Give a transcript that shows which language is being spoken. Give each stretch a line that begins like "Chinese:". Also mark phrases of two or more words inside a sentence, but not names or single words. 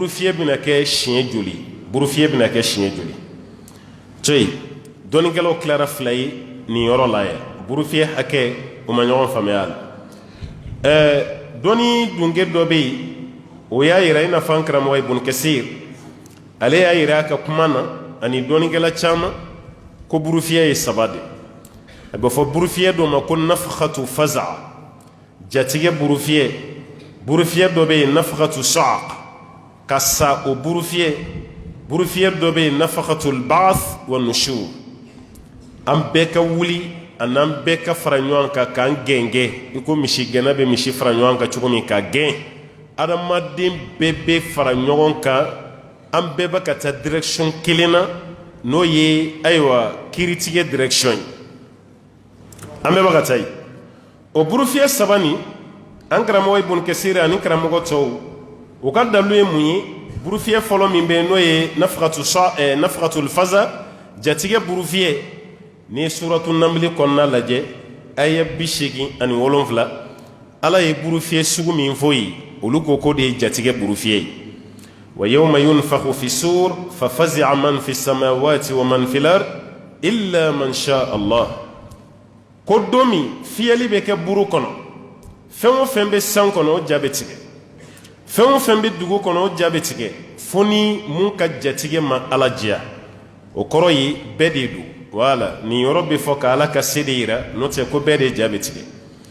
Bambara: fiyɛ bɛna kɛ siɲɛ joli buru fiyɛ bɛna kɛ siɲɛ joli to yen dɔnnikɛlaw tilara fila ye nin yɔrɔ la yan buru fiyɛ hakɛ o ma ɲɔgɔn faamuya la dɔnni dunke dɔ bɛ yen o y'a yira i n'a fɔ an karamɔgɔ Ibn Kasir ale y'a yira a ka kuma na ani dɔnnikɛla caman ko burufiyɛ ye 3 de a bɛ fɔ burufiyɛ dɔ ma ko
Arabic: نفخة الفزع
Bambara: jatigɛ burufiyɛ dɔ bɛ yen
Arabic: نفخة الصعق
Bambara: ka sa o burufiyɛ dɔ bɛ yen
Arabic: نفخة البعث والنشور
Bambara: an bɛɛ ka wuli an'an bɛɛ ka fara ɲɔgɔn kan k'an gɛngɛn i ko misi gɛnna bɛ misi fara ɲɔgɔn kan cogo min ka gɛn adamaden bɛɛ bɛ fara ɲɔgɔn kan an bɛɛ bɛ ka taa direction kelen na n'o ye ayiwa kiiritigɛ direction ye an bɛɛ bɛ ka taa yen o burufiyɛ 3 nin an karamɔgɔ Ibn Kasir ani karamɔgɔ tɔw o ka dalu ye mun ye burufiyɛ fɔlɔ min bɛ yen n'o ye
Arabic: نفخة الفزع
Bambara: jatigɛ burufiyɛ ni
Arabic: سورة النمل
Bambara: kɔnɔna lajɛ aya 87 ala ye burufiyɛ sugu min fɔ yen olu ko de ye jatigɛ burufiyɛ ye
Arabic: ويوم ينفخ في الصور ففزع من في السماوات ومن في الأرض إلا من شاء الله
Bambara: ko don min fiyɛli bɛ kɛ buru kɔnɔ fɛn o fɛn bɛ san kɔnɔ o ja bɛ tigɛ fɛn o fɛn bɛ dugu kɔnɔ o ja bɛ tigɛ fo ni mun ka jatigɛ ma ala diya o kɔrɔ ye bɛɛ de don wala nin yɔrɔ bɛ fɔ ka ala ka se de yira n'o tɛ ko bɛɛ de ja bɛ tigɛ